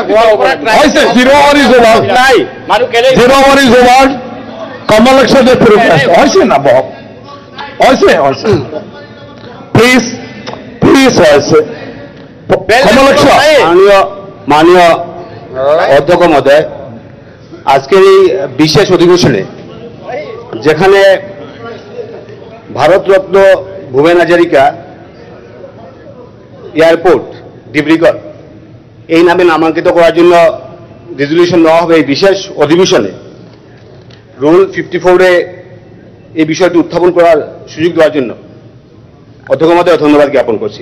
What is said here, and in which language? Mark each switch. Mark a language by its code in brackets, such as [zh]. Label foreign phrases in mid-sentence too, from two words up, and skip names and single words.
[as] নাই মানুহ কেলে কমলেশ্বৰ হৈছে না, বহক, হৈছে [en] please please, [as] হৈছে [bn] মাননীয় অধ্যক্ষ মহোদয়, আজকের এই বিশেষ অধিবেশনে যেখানে ভারতরত্ন ভূপেন হাজারিকা এয়ারপোর্ট ডিব্রুগড় এই নামে নামাঙ্কিত করার জন্য রেজুলেশন নেওয়া হবে, এই বিশেষ অধিবেশনে রুল 54-এ এই বিষয়টি উত্থাপন করার সুযোগ দেওয়ার জন্য অধ্যক্ষ মহোদয় ধন্যবাদ জ্ঞাপন করছি।